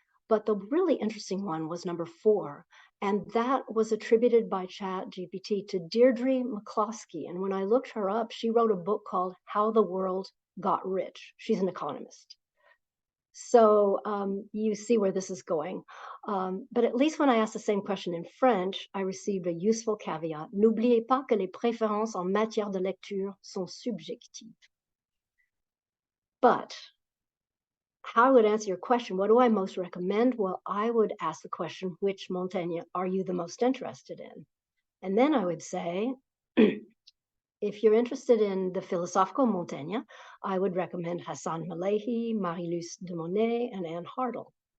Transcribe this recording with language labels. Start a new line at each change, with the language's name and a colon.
English: But the really interesting one was number 4, and that was attributed by ChatGPT to Deirdre McCloskey. And when I looked her up, she wrote a book called How the World Got Rich. She's an economist. So you see where this is going. But at least when I asked the same question in French, I received a useful caveat.
French: N'oubliez pas que les préférences en matière de lecture sont subjectives.
English: But how I would answer your question, what do I most recommend? Well, I would ask the question, which Montaigne are you the most interested in? And then I would say, if you're interested in the philosophical Montaigne, I would recommend Hassan Melehy, Marie-Luce Demonet, and Ann Hartle.